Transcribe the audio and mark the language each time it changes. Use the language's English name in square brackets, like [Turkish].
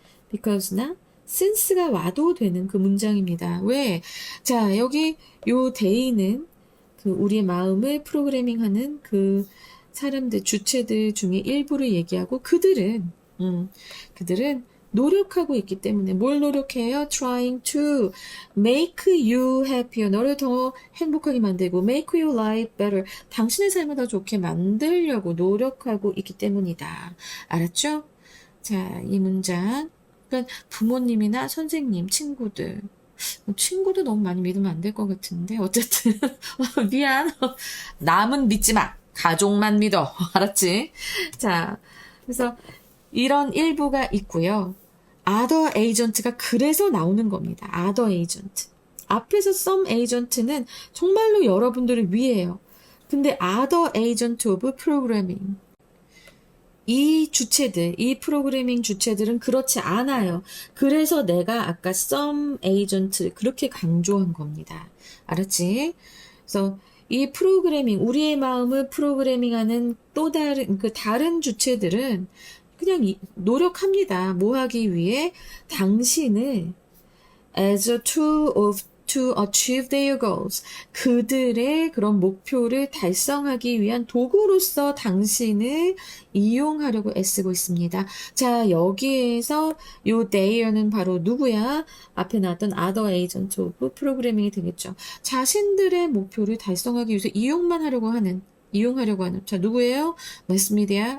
[Korean] because나 since가 와도 되는 그 문장입니다. 왜? 자, 여기 요 day는 그 우리의 마음을 프로그래밍하는 그 사람들, 주체들 중에 일부를 얘기하고 그들은 노력하고 있기 때문에 뭘 노력해요? [English] Trying to make you happier. [Korean] 너를 더 행복하게 만들고 [English] make your life better. [Korean] 당신의 삶을 더 좋게 만들려고 노력하고 있기 때문이다. 알았죠? 자, 이 문장. 그러니까 부모님이나 선생님, 친구도 너무 많이 믿으면 안 될 것 같은데 어쨌든 미안. 남은 믿지 마. 가족만 믿어. 알았지? 자, 그래서 이런 일부가 있고요. other agent가 그래서 나오는 겁니다. [English] other agent. [Korean] 앞에서 some agent는 정말로 여러분들을 위해요. 근데 [English] other agent of programming. [Korean] 이 주체들, 이 프로그래밍 주체들은 그렇지 않아요. 그래서 내가 아까 some agent 그렇게 강조한 겁니다. 알았지? 그래서 이 프로그래밍, 우리의 마음을 프로그래밍하는 또 다른 주체들은 그냥 노력합니다. 뭐 하기 위해? 당신을 [English] as a tool to achieve their goals. [Korean] 그들의 그런 목표를 달성하기 위한 도구로서 당신을 이용하려고 애쓰고 있습니다. 자, 여기에서 요 they는 바로 누구야? 앞에 나왔던 [English] other agent of programming [Korean] 이 되겠죠. 자신들의 목표를 달성하기 위해서 이용하려고 하는 자, 누구예요? 매스미디어.